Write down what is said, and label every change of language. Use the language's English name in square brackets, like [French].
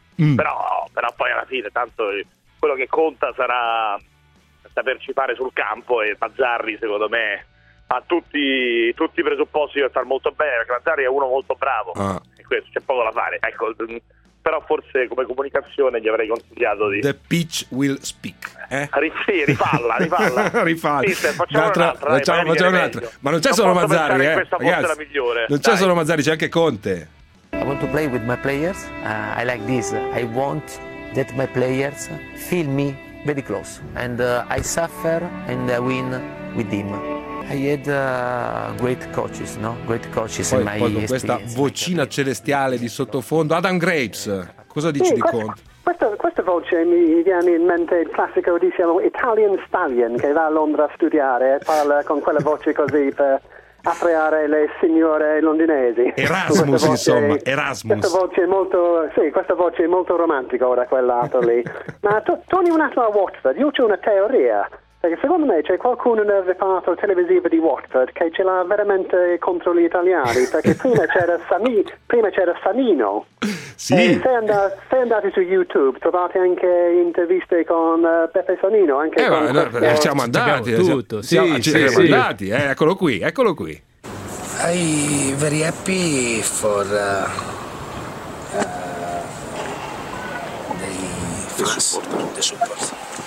[Italian] Però poi alla fine, tanto quello che conta sarà saperci fare sul campo, e Mazzarri secondo me ha tutti i presupposti per far molto bene, perché Mazzarri è uno molto bravo, e questo c'è poco da fare. Ecco, però forse come comunicazione gli avrei consigliato di... [English] The pitch will speak. [Italian] Rifalla. Facciamo un'altra. Ma non c'è solo Mazzarri, ragazzi. La migliore. Non c'è solo Mazzarri, c'è anche Conte. [English] I want to play with my players. I like this. I want that my players feel me very close. And I suffer and I win with him. I had great coaches, no? Great coaches [Italian] poi, [English] in my [Italian] con questa vocina celestiale di sottofondo, Adam Grapes, cosa dici di Conte? Questa voce mi viene in mente il classico, diciamo, Italian Stallion, che va a Londra a studiare e parla con quella voce così per affreare le signore londinesi. Erasmus, voce, insomma, Erasmus. Questa voce è molto, sì, questa voce è molto romantica ora, quell'altro lì. Ma torni un attimo a Watford, io c'ho una teoria. Perché secondo me c'è qualcuno nel reparto televisivo di Watford che ce l'ha veramente contro gli italiani, perché prima c'era Sanino. Sì. E se andate su YouTube trovate anche interviste con Beppe Sanino, anche siamo andati tutto, siamo andati. Eccolo qui. [English] I very happy for the support.